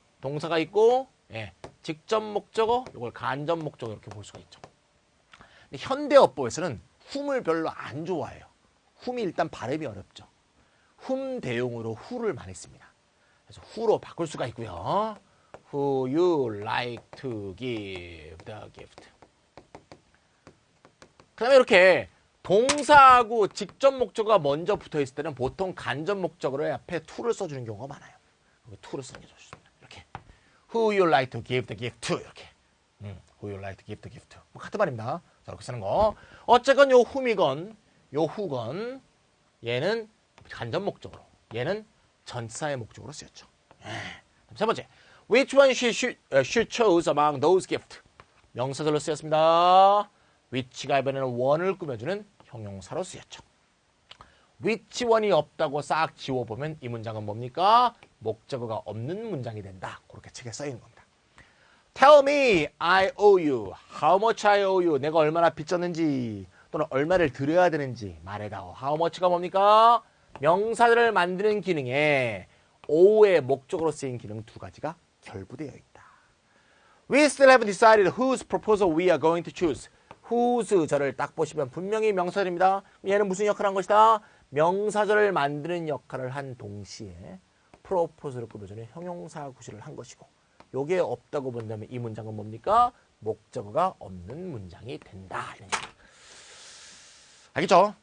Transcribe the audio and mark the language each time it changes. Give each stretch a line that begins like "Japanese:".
Korean: 동사가 있고, 예, 직접 목적어, 이걸 간접 목적어 이렇게 볼 수가 있죠. 근데 현대 어법에서는 whom을 별로 안 좋아해요. whom이 일단 발음이 어렵죠. whom 대용으로 who를 많이 씁니다. 그래서 who로 바꿀 수가 있고요.
English: Who you like to give the gift.
Korean: 그 다음에 이렇게 동사하고 직접 목적어가 먼저 붙어있을 때는 보통 간접 목적어를 앞에 to를 써주는 경우가 많아요. to를 쓰는 게 좋습니다.
English: 이렇게 Who you like to give the gift to 이렇게 Who you like to give the gift to
Korean: 뭐 같은 말입니다. 자, 이렇게 쓰는 거. 어쨌건 요 whom이건 요 who건 얘는 간접 목적어로 얘는 전사의 목적으로 쓰였죠. 세 번째,
English: which one she chose among those gifts.
Korean: 명사절로 쓰였습니다. which가 이번에는 one을 꾸며주는 형용사로 쓰였죠. which one이 없다고 싹 지워보면 이 문장은 뭡니까? 목적어가 없는 문장이 된다. 그렇게 책에 써있는 겁니다.
English: Tell me I owe you. How much I owe you.
Korean: 내가 얼마나 빚졌는지 또는 얼마를 드려야 되는지 말해다오. How much가 뭡니까? 명사들을 만드는 기능에 owe의 목적으로 쓰인 기능 두 가지가 결부되어 있다.
English: We still haven't decided whose proposal we are going to choose.
Korean: whose 절을 딱 보시면 분명히 명사절입니다. 얘는 무슨 역할을 한 것이다? 명사절을 만드는 역할을 한 동시에 proposal을 꾸며주는 형용사 구실을 한 것이고 요게 없다고 본다면 이 문장은 뭡니까? 목적어가 없는 문장이 된다. 알겠죠?